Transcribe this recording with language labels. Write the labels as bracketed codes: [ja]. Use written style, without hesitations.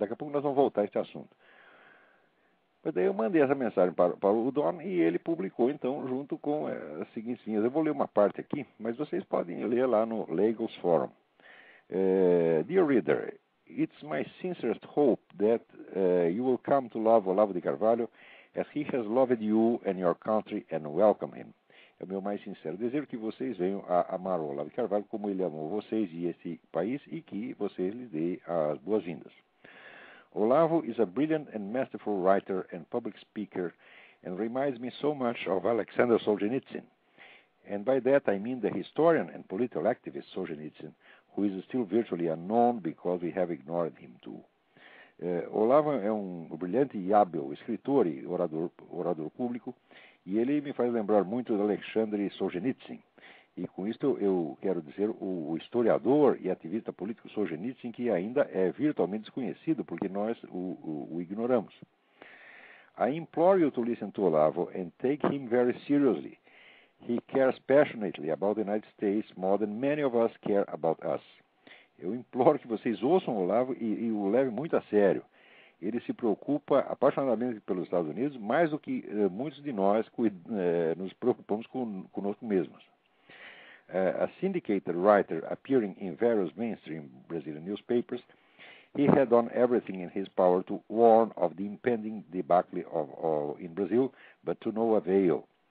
[pt] Daqui a pouco nós vamos voltar a este assunto. Mas daí eu mandei essa mensagem para o Don e ele publicou, então, junto com as seguintes linhas. Eu vou ler uma parte aqui, mas vocês podem ler lá no Lagos Forum. [en] Dear reader, it's my sincerest hope that you will come to love Olavo de Carvalho as he has loved you and your country and welcome him. [pt] É o meu mais sincero desejo que vocês venham a amar o Olavo de Carvalho como ele amou vocês e esse país e que vocês lhes deem as boas-vindas. [en] Olavo is a brilliant and masterful writer and public speaker and reminds me so much of Alexander Solzhenitsyn. And by that I mean the historian and political activist Solzhenitsyn, who is still virtually unknown because we have ignored him too. [pt] Olavo é um brilhante e hábil escritor e orador público, e ele me faz lembrar muito de Alexander Solzhenitsyn. E com isso eu quero dizer o historiador e ativista político Solzhenitsyn, que ainda é virtualmente desconhecido, porque nós o ignoramos. [en] I implore you to listen to Olavo and take him very seriously. He cares passionately about the United States more than many of us care about us. [pt] Eu imploro que vocês ouçam o Olavo e o levem muito a sério. Ele se preocupa apaixonadamente pelos Estados Unidos, mais do que muitos de nós nos preocupamos conosco mesmos. [en] A syndicated writer appearing in various mainstream Brazilian newspapers, he had done everything in his power to warn of the impending debacle in Brazil, but to no avail.